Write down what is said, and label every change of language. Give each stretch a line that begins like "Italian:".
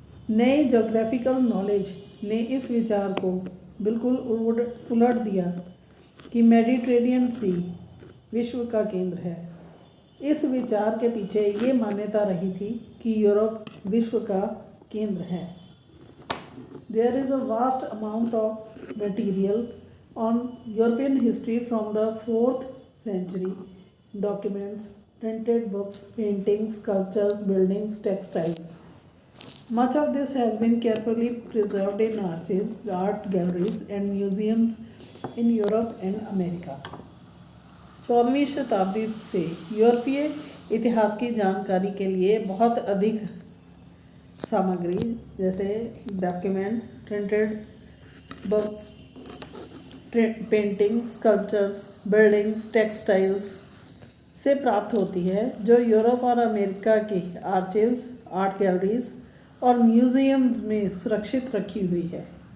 Hindi: नए geographical knowledge ने इस विचार को बिल्कुल उलट दिया कि मेडिटेरेनियन सी विश्व का केंद्र है। इस विचार के पीछे ये मान्यता रही थी कि यूरोप विश्व का केंद्र है।
English: There is a vast amount of material on European history from the 4th century: documents, printed books, paintings, sculptures, buildings, textiles. Much of this has been carefully preserved in archives, art galleries, and museums in Europe and America.
Hindi: 14वीं शताब्दी से यूरोपीय इतिहास की जानकारी के लिए बहुत अधिक सामग्री जैसे documents, printed books, paintings, sculptures, buildings, textiles से प्राप्त होती है, जो यूरोप और अमेरिका के आर्चिव्स, आर्ट गैलरीज और म्यूजियम्स में सुरक्षित रखी हुई है।